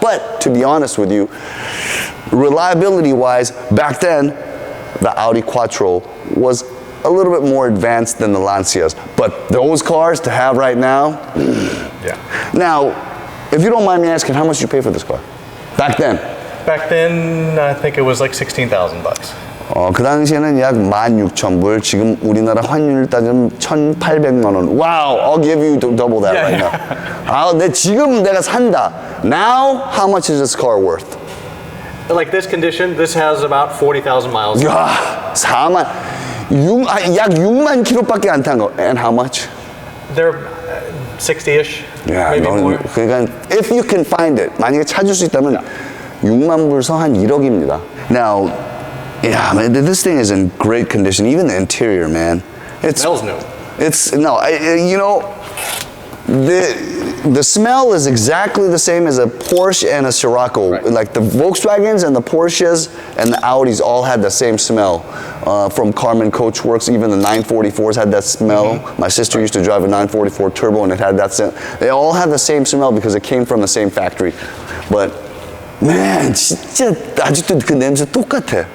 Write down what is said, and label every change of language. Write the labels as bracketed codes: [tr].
[en] But to be honest with you, reliability wise, back then, the Audi Quattro was a little bit more advanced than the Lancias. But those cars to have right now, yeah. Now, if you don't mind me asking, how much did you pay for this car? Back then? Back then, I think it was like 16,000 bucks. [ko] 그 당시에는 약 16,000불, 지금 우리나라 환율 따지면 1,800만 원. [en] Wow, I'll give you double that right now. [ko] 지금 내가 산다. [en] Now, how much is this car worth? Like this condition, this has about 40,000 miles. [ko] 야, 6만 킬로밖에 안 탄 거. [en] And how much? They're 60-ish, maybe more. [ko] 그러니까 [en] if you can find it, [ko] 만약에 찾을 수 있다면 6만 불서 한 1억입니다. [en] Now, yeah, man, this thing is in great condition. Even the interior, man. It smells new. It's you know, the smell is exactly the same as a Porsche and a Scirocco. Right. Like the Volkswagens and the Porsches and the Audis all had the same smell. From Carmen Coachworks, even the 944s had that smell. My sister used to drive a 944 turbo and it had that smell. They all had the same smell because it came from the same factory. But man, [ko] 진짜 아직도 그 냄새 똑같아.